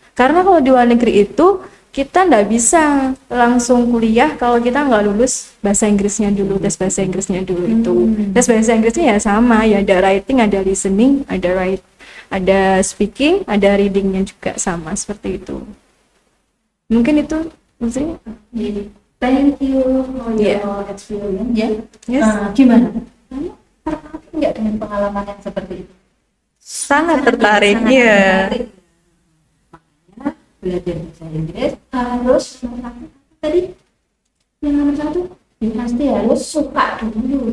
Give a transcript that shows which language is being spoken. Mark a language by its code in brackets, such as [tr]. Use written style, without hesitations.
[id] Karena kalau di luar negeri itu kita nggak bisa langsung kuliah kalau kita nggak lulus bahasa Inggrisnya dulu, tes bahasa Inggrisnya dulu itu. Tes bahasa Inggrisnya ya sama, ya ada writing, ada listening, ada speaking, ada readingnya juga sama seperti itu. Mungkin itu maksudnya. [en] Thank you for your experience. [id] Ya. Gimana? Kamu tertarik nggak dengan pengalaman yang seperti itu? Sangat tertarik. Iya. Makanya belajar bahasa Inggris harus melakukan tadi yang nomor satu ya pasti harus suka dulu.